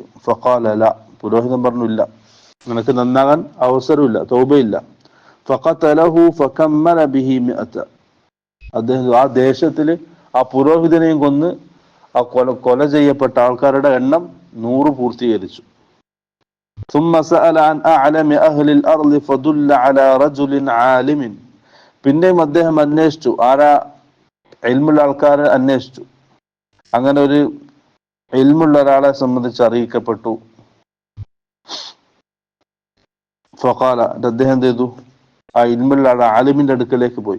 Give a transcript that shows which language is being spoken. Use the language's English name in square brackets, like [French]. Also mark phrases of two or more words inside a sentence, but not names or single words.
[Arabic] فقال لا. [Malayalam] പുരോഹിതൻ പറഞ്ഞു, ഇല്ല, നിനക്ക് നന്നാകാൻ അവസരമില്ല, തൗബയില്ല. [Arabic] فقتله فكمل به 100. [Malayalam] അദ്ദേഹം ആ ദേശത്തിൽ ആ പുരോഹിതനെയും കൊന്ന് ആ കൊല ചെയ്യപ്പെട്ട ആൾക്കാരുടെ എണ്ണം 100 പൂർത്തീകരിച്ചു. [Arabic] ثم سأل عن أعلم أهل الأرض فدل على رجل عالم. [Malayalam] പിന്നെയും അദ്ദേഹം അന്വേഷിച്ചു, ആരാ ഇൽമുള്ള ആൾക്കാരെ അന്വേഷിച്ചു. അങ്ങനെ ഒരു ഇൽമുള്ള ഒരാളെ സംബന്ധിച്ച് അറിയിക്കപ്പെട്ടു. ഫഖാല, അദ്ദേഹം എന്ത് ചെയ്തു, ആ ഇൽമുള്ള ആളെ ആലിമിന്റെ അടുക്കലേക്ക് പോയി.